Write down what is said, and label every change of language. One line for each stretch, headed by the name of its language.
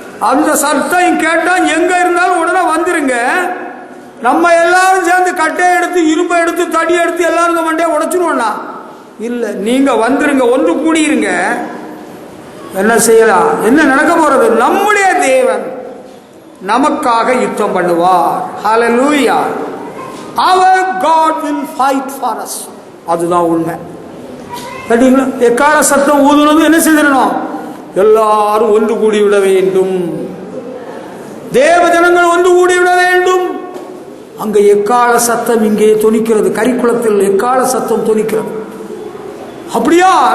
Tamil: அந்த சத்தம் கேட்டா எங்க இருந்தாலும் உடனே வந்துருங்க. நம்ம எல்லாரும் சேர்ந்து கட்டையை எடுத்து இரும்பை எடுத்து தடி எடுத்து எல்லாரும் மண்டையை உடைச்சிருவோம்னா இல்ல, நீங்க வந்துருங்க, ஒன்று கூடியிருங்க. என்ன செய்யலாம்? என்ன நடக்க போறது? நம்முடைய தேவன் நமக்காக யுத்தம் பண்ணுவார். ஹல்லேலூயா.
English: Our God will fight for us.
Tamil: அதுதான் உண்மை. கேட்டீங்களா? எக்கால சத்தம் ஊதுனது என்ன செய்திடணும்? எல்லாரும் ஒன்று கூடி விட வேண்டும். தேவ ஜனங்கள் ஒன்று கூடி விட வேண்டும். அங்க எக்கால சத்தம் இங்கே தொனிக்கிறது. கரிக்குளத்தில் எக்கால சத்தம் தொனிக்கிறது. அப்படியா?